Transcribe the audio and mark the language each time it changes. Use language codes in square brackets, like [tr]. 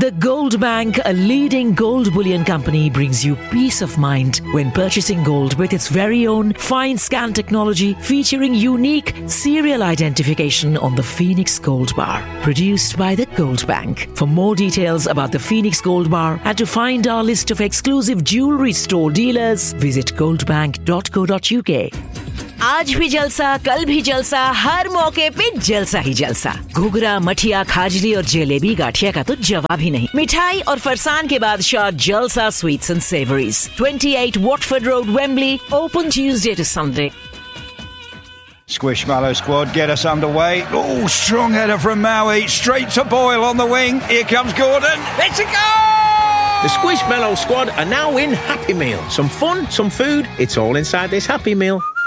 [en] The Gold Bank, a leading gold bullion company, brings you peace of mind when purchasing gold with its very own fine scan technology featuring unique serial identification on the Phoenix Gold Bar, produced by the Gold Bank. For more details about the Phoenix Gold Bar and to find our list of exclusive jewellery store dealers, visit goldbank.co.uk. [hi] आज भी जलसा, कल भी जलसा, हर मौके पे जलसा ही जलसा। घुघरा, मठिया, खाजली और जलेबी गाठिया का तो जवाब ही नहीं। मिठाई और फरसान के बाद शॉट जलसा sweets and savouries, 28 Watford road, Wembley, [en] Open Tuesday to Sunday. Squishmallow squad, get us underway. Oh, strong header from Maui, straight to Boyle on the wing. Here comes Gordon. It's a goal! The Squishmallow squad are now in Happy Meal. Some fun, some food, it's all inside this Happy Meal.